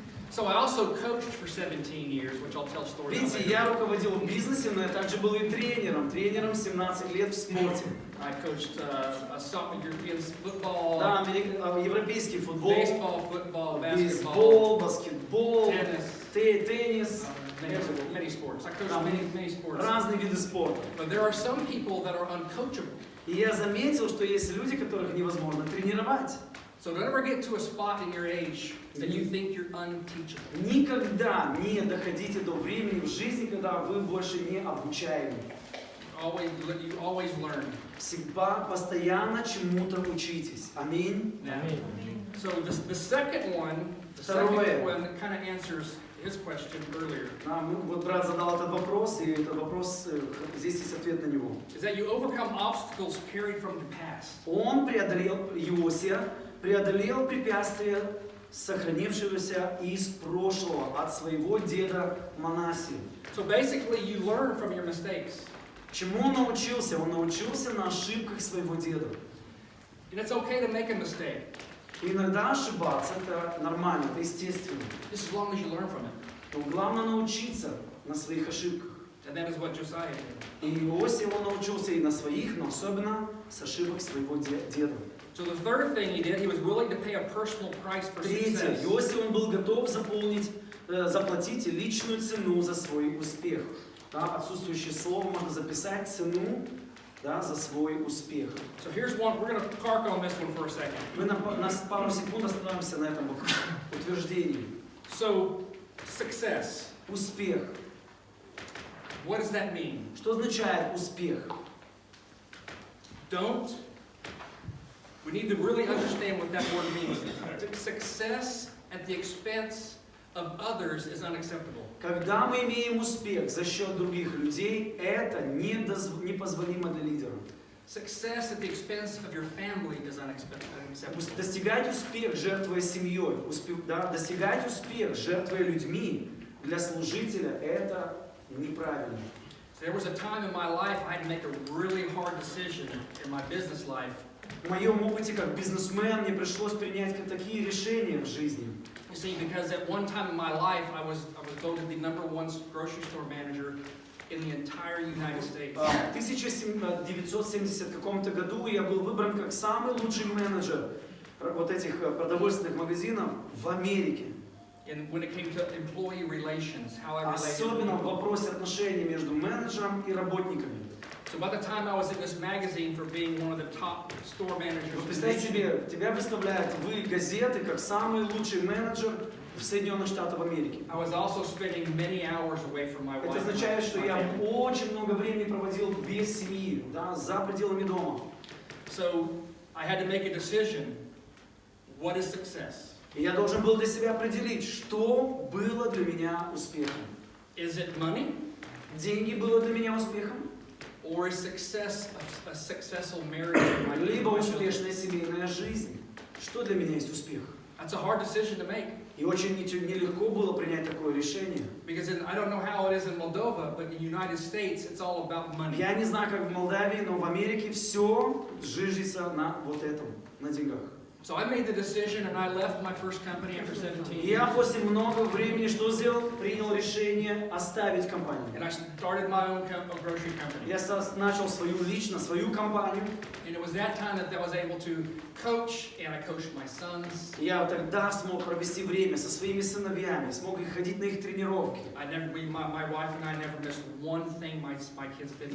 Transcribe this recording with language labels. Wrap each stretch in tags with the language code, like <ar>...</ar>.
<en>So I also coached for 17 years, which I'll tell stories about.</en> <ru>Видите, я руководил бизнесом, но я также был и тренером 17 лет в спорте.</ru> <en>I coached European football,</en> <ru>Да, европейский футбол,</ru> <en>baseball, football,</en> <ru>бейсбол, баскетбол, теннис,</ru> <en>many sports. I coached many sports.</en> <ru>Разные виды спорта.</ru> <en>But there are some people that are uncoachable.</en> <ru>И я заметил, что есть люди, которых невозможно тренировать.</ru> <en>So don't ever get to a spot in your age that you think you're unteachable.</en> <ru>Никогда не доходите до времени в жизни, когда вы больше не обучаемы.</ru> <en>You always learn.</en> <ru>Всегда, постоянно чему-то учитесь. Аминь.</ru> <en>So the second one kind of answers his question earlier.</en> <ru>Вот брат задал этот вопрос, и этот вопрос, здесь есть ответ на него.</ru> <en>Is that you overcome obstacles carried from the past.</en> <ru>Он Иосия преодолел препятствия, сохранившегося из прошлого, от своего деда Манасии.</ru> <en>So basically you learn from your mistakes.</en> <ru>Чему он научился? Он научился на ошибках своего деда.</ru> <en>And it's okay to make a mistake.</en> <ru>И иногда ошибаться это нормально, это естественно.</ru> <en>Just as long as you learn from it.</en> <ru>Но главное научиться на своих ошибках.</ru> <en>And that is what Josiah did.</en> <ru>И Иосия он научился и на своих, но особенно с ошибок своего деда.</ru> <en>So the third thing he did, he was willing to pay a personal price for</en> <ru>Третье,</ru> <en>success.</en> <ru>Иосия он был готов заплатить личную цену за свой успех. Да, отсутствующее слово можно записать цену, да, за свой успех.</ru> <en>So here's one, we're going to park on this one for a second.</en> <ru>Мы на пару секунд остановимся на этом утверждении.</ru> <en>So success.</en> <ru>Успех.</ru> <en>What does that mean?</en> <ru>Что означает успех?</ru> <en>We need to really understand what that word means. Success at the expense of others is unacceptable.</en> <ru>Когда мы имеем успех за счет других людей, это непозволимо для лидера.</ru> <en>Success at the expense of your family is unacceptable.</en> <ru>Достигать успех, жертвуя семьей, достигать успех, жертвуя людьми для служителя, это неправильно.</ru> <en>There was a time in my life I had to make a really hard decision in my business life.</en> <ru>В моем опыте как бизнесмен мне пришлось принять такие решения в жизни.</ru> <en>You see, because at one time in my life I was voted the #1 grocery store manager in the entire United States.</en> <ru>В 1970 каком-то году я был выбран как самый лучший менеджер вот этих продовольственных магазинов в Америке.</ru> <en>And when it came to employee relations, how I related to</en> <ru>Особенно в</ru> <en>people.</en> <ru>вопросе отношений между менеджером и работниками.</ru> <en>So by the time I was in this magazine for being one of the top store managers,</en> <ru>Представьте себе, тебя выставляют в газеты как самый лучший менеджер в Соединенных Штатах Америки.</ru> <en>I was also spending many hours away from my wife.</en> <ru>Это означает, что я очень много времени проводил без семьи, да, за пределами дома.</ru> <en>So I had to make a decision. What is success?</en> <ru>И я должен был для себя определить, что было для меня успехом.</ru> <en>Is it money?</en> <ru>Деньги было для меня успехом?</ru> <en>Or is success a successful marriage in my</en> <ru>Либо</ru> <en>life?</en> <ru>успешная семейная жизнь. Что для меня есть успех?</ru> <en>That's a hard decision to make.</en> <ru>И очень нелегко было принять такое решение.</ru> <en>Because I don't know how it is in Moldova, but in the United States, it's all about money.</en> <ru>Я не знаю, как в Молдавии, но в Америке все жижется на вот этом, на деньгах.</ru> <en>So I made the decision and I left my first company after 17</en> <ru>И я</ru> <en>years.</en> <ru>после много времени что сделал? Принял решение оставить компанию.</ru> <en>And I started my own grocery company.</en> <ru>Я начал свою компанию.</ru> <en>And it was that time that I was able to coach, and I coached my sons.</en> <ru>Я тогда смог провести время со своими сыновьями, смог ходить на их тренировки.</ru> <en>My wife and I never missed one thing my kids did.</en>